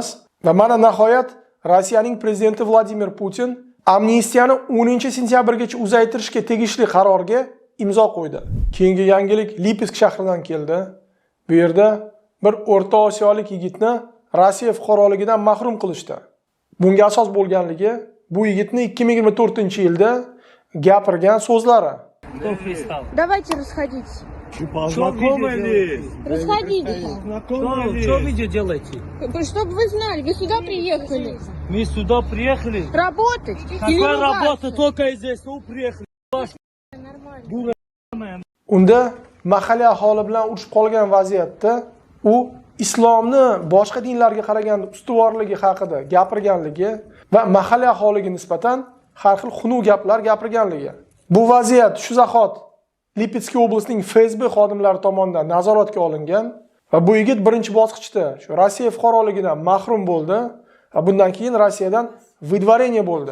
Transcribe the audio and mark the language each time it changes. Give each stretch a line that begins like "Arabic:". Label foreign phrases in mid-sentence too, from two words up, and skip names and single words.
Uzbek: Va mana nihoyat Rossiyaning prezidenti Vladimir Putin amnistiyani 10-sentyabrgacha uzaytirishga tegishli qarorga imzo qo'ydi. Keyingi yangilik Lipetsk shahridan keldi. Bu yerda bir O'rta Osiyolik yigitni Rossiya fuqaroligidan mahrum qilishdi. Bunga asos bo'lganligi bu yigitning 2024-yilda gapirgan so'zlari.
Russian: Давайте расходитесь. Познакомились. Расходитесь. Что видео делаете? Чтобы вы знали, вы сюда приехали. Мы сюда приехали. Работать. Какая работа? Только здесь. Ну, приехали.
Uzbek: Unda mahalliy aholi bilan urushib qolgan vaziyatda u islomni boshqa dinlarga qaragan ustuvorligi haqida gapirganligi va mahalliy aholiga nisbatan har xil xunuk gaplar gapirganligi. Bu vaziyat shu zahot Lipetsk oblastning FSB xodimlari tomonidan nazoratga olingan va bu yigit birinchi bosqichda shu Rossiya fuqaroligidan mahrum bo'ldi va bundan keyin Rossiyadan выдворение bo'ldi.